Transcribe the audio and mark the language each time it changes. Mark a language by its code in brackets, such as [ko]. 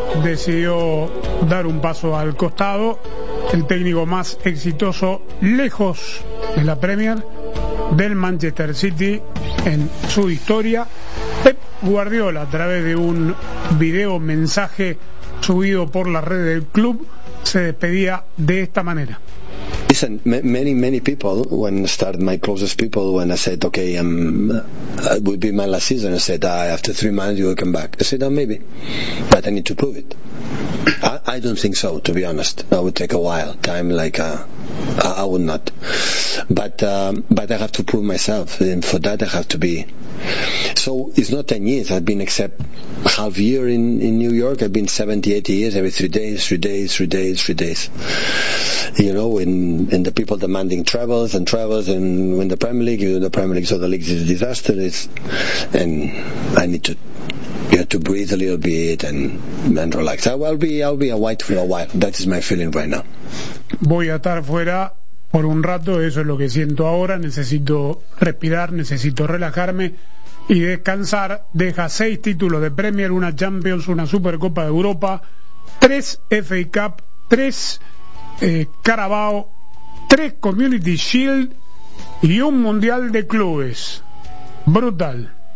[es] Decidió dar un paso al costado. El técnico más exitoso lejos de la Premier del Manchester City en su historia, Pep Guardiola, a través de un video mensaje subido por la red del club, se despedía de esta manera. [en] Listen, many people, when started my closest people, when I said, okay, it will be my last season, I said, after 3 months you will come back. I said, oh, maybe, but I need to prove it. I don't think so, to be honest. That would take a while, time, like, I would not. But I have to prove myself, and for that I have to be. So it's not 10 years, I've been except half year in New York, I've been 70, 80 years, every 3 days, 3 days, 3 days, 3 days. You know, in the people demanding travels and travels, and when the Premier League, you know, the Premier League, so the league is a disaster, and I need to, you know, to breathe a little bit and relax. I'll be away for a while. That is my feeling right now. [es] Voy a estar fuera por un rato, eso es lo que siento ahora, necesito respirar, necesito relajarme y descansar. Deja 6 títulos de Premier, una Champions, una Supercopa de Europa, 3 FA Cup, 3 Carabao, 3 Community Shield y un Mundial de Clubes. Brutal.